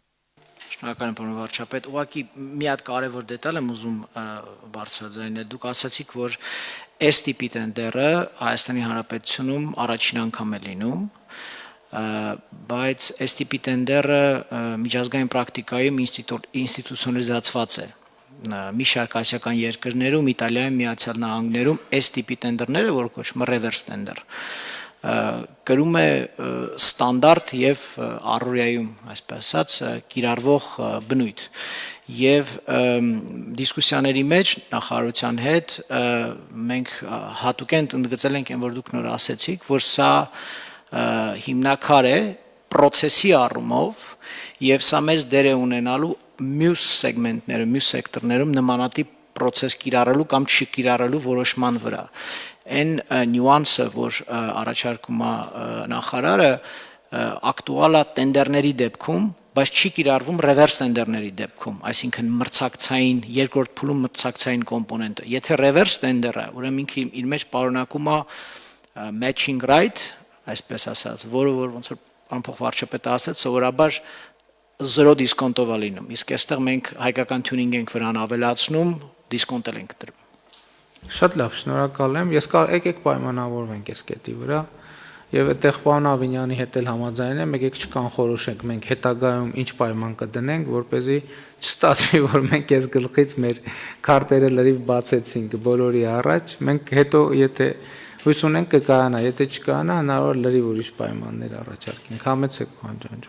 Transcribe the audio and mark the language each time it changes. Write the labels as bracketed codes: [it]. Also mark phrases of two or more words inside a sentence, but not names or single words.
[hy] Շնորհակալ եմ, պարոն վարչապետ։ Ուղղակի մի հատ կարևոր դետալ եմ ուզում բարձրաձայնել։ Դուք ասացիք, որ այս տիպի տենդերը Հայաստանի Հանրապետությունում առաջին անգամ է լինում, բայց այս տիպի տենդերը միջազգային պրակտիկայում ինստիտուցիոնալիզացված է։ Մի շարք ասիական երկրներում, Իտալիայում, Միացյալ Նահանգներում այս տիպի տենդերները, որ կոչվում է [en] reverse tender, [hy] կրում է ստանդարտ եւ առօրյայում, այսպես ասած, կիրառվող բնույթ։ Եվ դիսկուսիաների մեջ նախարարության հետ մենք հատուկեն ընդգծել ենք այն, որ դուք նոր ասեցիք, որ սա հիմնակար է process-ի առումով եւ սա մեծ դեր է ունենալու մյուս սեգմենտներում, մյուս սեկտորներում նմանատիպ process կիրառելու կամ չկիրառելու որոշման վրա։ Այն նյուանսը, որ առաջարկում է նախարարը, ակտուալ է տենդերների դեպքում, բայց չի կիրառվում [en] reverse tender- [hy] ների դեպքում, այսինքն մրցակցային երկրորդ փուլում մրցակցային կոմպոնենտը։ Եթե [en] reverse tender- [hy] ը, ուրեմն ինքը իր մեջ պարունակում է [en] matching right, [hy] այսպես ասած, որը որ ոնց որ անփոխ վարչապետը ասաց, սովորաբար 0 դիսկոնտով է լինում։ Իսկ այստեղ մենք հայկական tuning ենք վրան ավելացնում, դիսկոնտել ենք դրում։ Շատ լավ, շնորհակալ եմ։ Ես եկեք պայմանավորվենք այս կետի վրա եւ այդտեղ պարոն Ավինյանի հետ էլ համաձայն եմ, եկեք չկանխորոշենք մենք հետագայում ինչ պայման կդնենք, որպեսզի չստացվի, որ մենք այս գլխից մեր քարտերը լրիվ բացեցինք բոլորի առաջ, մենք հետո եթե հույս ունենք կկայանա, եթե չկայանա, հնարավոր լրիվ ուրիշ պայմաններ առաջարկենք։ Համեցեք, պարոն Ջանջուղազյան։